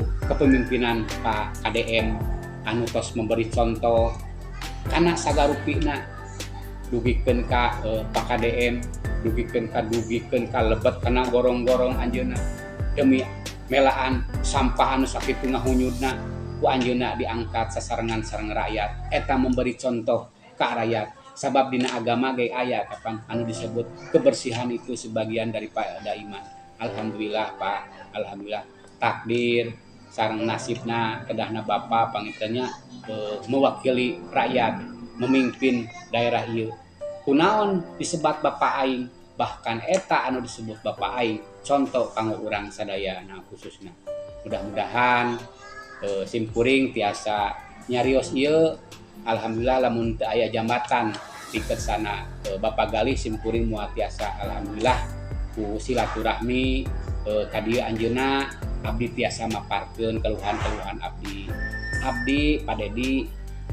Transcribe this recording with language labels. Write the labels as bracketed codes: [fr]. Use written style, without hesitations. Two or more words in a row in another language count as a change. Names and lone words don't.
[su] kepemimpinan Pak KDM anu tos [id] memberi contoh [su] kana sagarupina dugikeun ka Pak KDM dugikeun ka lebet kana gorong-gorong anjeunna demi melaan sampah anu sakitu ngahunyudna ku anjeunna diangkat sasarengan sareng rakyat eta [id] memberi contoh [su] ka rakyat sabab dina agama ge aya kapan anu disebut [id] kebersihan itu sebagian daripada iman. [su] Alhamdulillah Pak, alhamdulillah takdir sareng nasibna kedahna Bapa pangintennya [id] mewakili rakyat memimpin daerah [su] ieu. Kunaon disebat Bapa aing bahkan eta anu disebut Bapa aing contoh kanggo urang sadayana khususna. Mudah-mudahan simkuring tiasa nyarios ieu alhamdulillah lamun teu aya jambatan dikeut sana Bapak Galih simkuring moal tiasa alhamdulillah ku silaturahmi ka dieu anjeunna abdi tiasa maparkeun keluhan-keluhan abdi Pak Dedi di